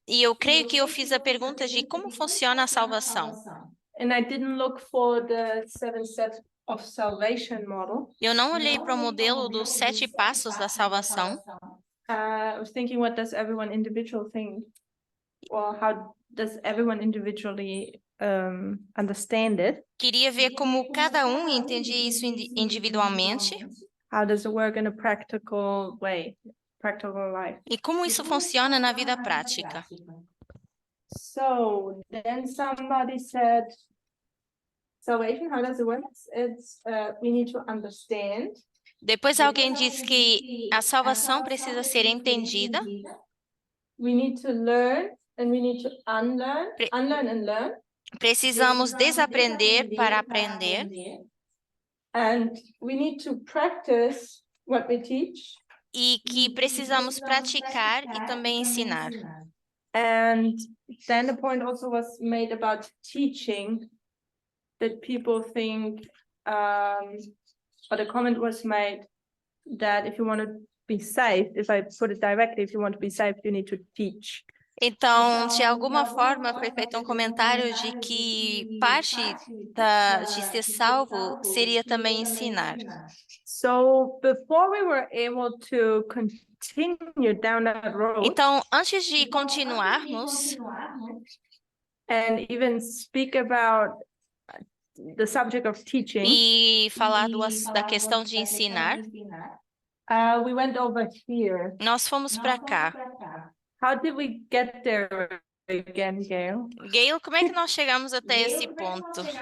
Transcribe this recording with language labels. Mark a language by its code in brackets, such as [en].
[pt] E eu creio que eu fiz a pergunta de como funciona a salvação. [en] And I didn't look for the 7 steps of salvation model. [pt] Eu não olhei para o modelo dos 7 passos da salvação. [en] I was thinking, what does everyone individual think? Or how does everyone individually understand it? [pt] Queria ver como cada um entendia isso individualmente [en] How does it work in a practical way, practical life? [pt] e como isso funciona na vida prática. [en] So then somebody said, salvation, how does it work? It's we need to understand. [pt] Depois alguém disse que a salvação precisa ser entendida. [en] We need to learn and we need to unlearn and learn. [pt] Precisamos desaprender para aprender. [en] And we need to practice what we teach. [pt] E que precisamos praticar e também ensinar. [en] And then the point also was made about teaching, that people think, or the comment was made that if you want to be saved, if I put it directly, if you want to be saved, you need to teach. [pt] Então, de alguma forma, foi feito um comentário de que parte de ser salvo seria também ensinar. [en] So before we were able to continue down that road, [pt] Então, antes de continuarmos [en] and even speak about the subject of teaching, [pt] e falar da questão de ensinar, [en] we went over here. [pt] nós fomos para cá. [en] How did we get there again, Gail? [pt] Gail, como é que nós chegamos até esse ponto?